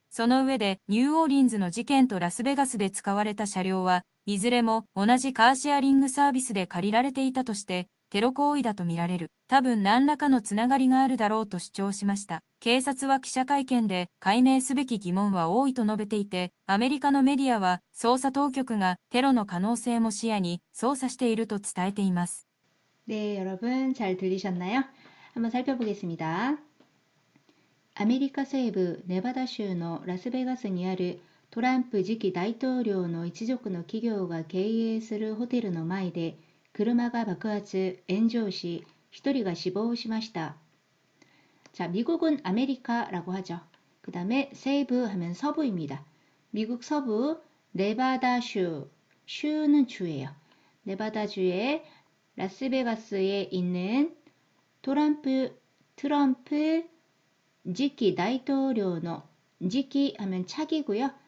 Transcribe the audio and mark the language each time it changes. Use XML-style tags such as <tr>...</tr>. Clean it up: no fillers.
<ja>その上で、ニューオーリンズの事件とラスベガスで使われた車両は、いずれも同じカーシェアリングサービスで借りられていたとして、テロ行為だとみられる。多分何らかのつながりがあるだろうと主張しました。警察は記者会見で解明すべき疑問は多いと述べていて、アメリカのメディアは捜査当局がテロの可能性も視野に捜査していると伝えています。</ja> <ko>네, 여러분 잘 들리셨나요? 한번 살펴보겠습니다.</ko> <ja>아메리카西部 네바다州の ラスベガスにあるトランプ次期大統領の一族の企業が経営するホテルの前で車が爆発、炎上し、1人が死亡しました。</ja> <ko>자, 미국은 아메리카라고 하죠. 그 다음에 세이브 하면 서부입니다. 미국 서부 네바다주, 슈는 주예요. 네바다주의 라스베가스에 있는 트럼프 지키 다이토료노, 지키 하면 차기고요.</ko>